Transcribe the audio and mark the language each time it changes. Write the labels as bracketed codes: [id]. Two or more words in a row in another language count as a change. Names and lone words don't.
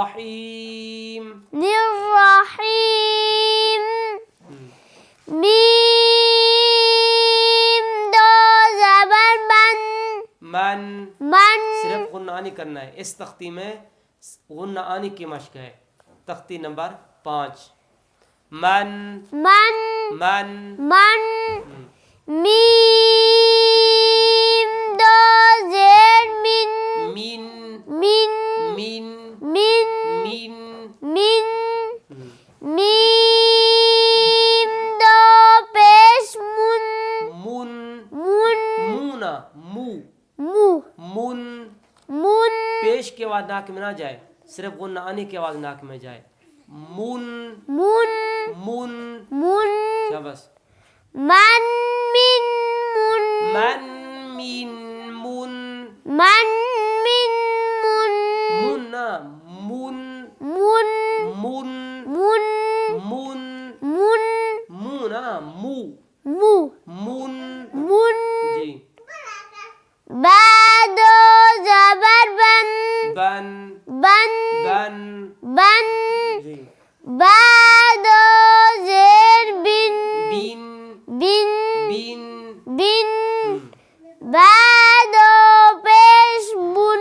[ar] الرحیم. [ur] میم دو زبر من. [ar] من. [ur] صرف غنہ آنی کرنا ہے. اس تختی میں غنہ آنی کی مشق ہے. تختی نمبر 5. [ar] من من. من [ur] من. میم دو زیر من. [ar] مین من. مین من. مین [ur] من. میم دو پیش من. [ar] من من. مونا مو مو. من. من. [ur] پیش کی آواز ناک میں نہ جائے, صرف غنہ آنی کی آواز ناک میں جائے. [ar] من من. من. من. [ur] شاباش. [ar] من من من. من مین من. من من من. من نہ من. من. من من. من من. مو نہ مو. مو. من. من. [ur] جی. بعد زبر بن. [ar] بن بن. بن. بن. [ur] جی. بعد زیر بن. [ar] بین بن. بین. [ur] بن. بعد پیش بن.